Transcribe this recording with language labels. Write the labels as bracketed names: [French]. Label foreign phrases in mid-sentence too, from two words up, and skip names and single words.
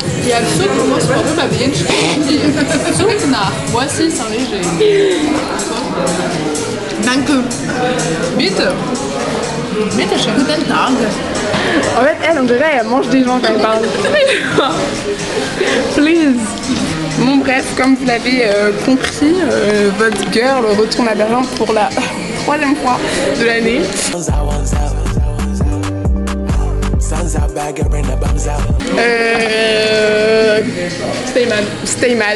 [French] absurd pour moi, c'est pas bien de [Dutch] zoekt naar. [French] Voici Saint-Léger. [German] Danke. Bitte. Bitte schön. Guten Tag. [French] En fait, elle, on dirait, elle mange des gens quand elle parle. Please. Bon, bref, comme vous l'avez compris, votre girl retourne à Berlin pour la 3e fois de l'année. [English] Stay mad.